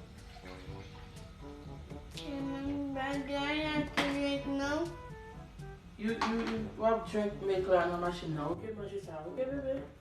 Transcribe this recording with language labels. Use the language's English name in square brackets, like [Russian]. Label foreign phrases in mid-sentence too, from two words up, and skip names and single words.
[English] Do I have to drink milk? You have drink milk [Haitian Creole] la nan machine nan, [English] ok? [Haitian Creole] Manje sa, ok bebe?